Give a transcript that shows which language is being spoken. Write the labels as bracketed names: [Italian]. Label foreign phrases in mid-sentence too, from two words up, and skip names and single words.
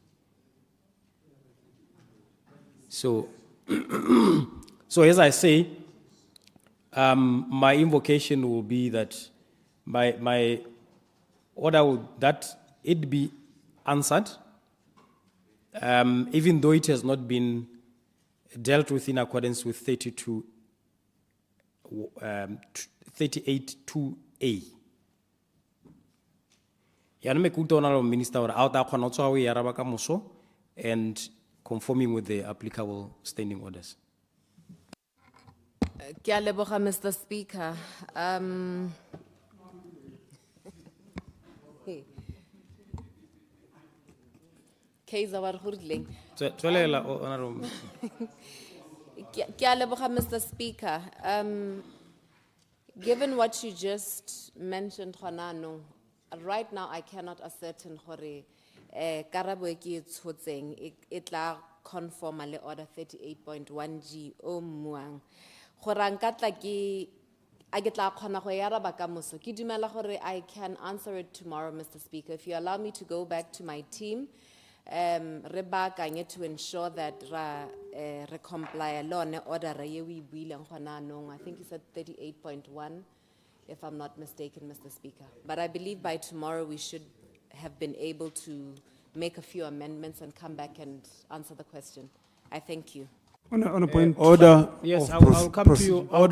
[English] So, so as I say, my invocation will be that my order would that it be answered, even though it has not been dealt with in accordance with 38.2A. Honorable Minister, and conforming with the applicable standing orders. [Tswana] Ke a leboga, [English] Mr. Speaker. [Tswana] Kaiser wa re go rileng. Tswelela, Honorable. Ke a leboga, [English] Mr. Speaker. Given what you just mentioned, right now I cannot ascertain [Tswana] gore karabo e ke tshotseng e tla [English] conform [Tswana] le Order 38.1G o muang. Gore nka tla ke a ke tla khona go ya raba ka moso. Ke dumela gore [English] I can answer it tomorrow, Mr. Speaker. If you allow me to go back to my team, [Tswana] re baakanye [English] to ensure that [Tswana] re comply alone order ye we buileng gona nong. [English] I think you said 38.1, if I'm not mistaken, Mr. Speaker. But I believe by tomorrow we should have been able to make a few amendments and come back and answer the question. I thank you. On a point order. Yes, of I'll come to you. I'll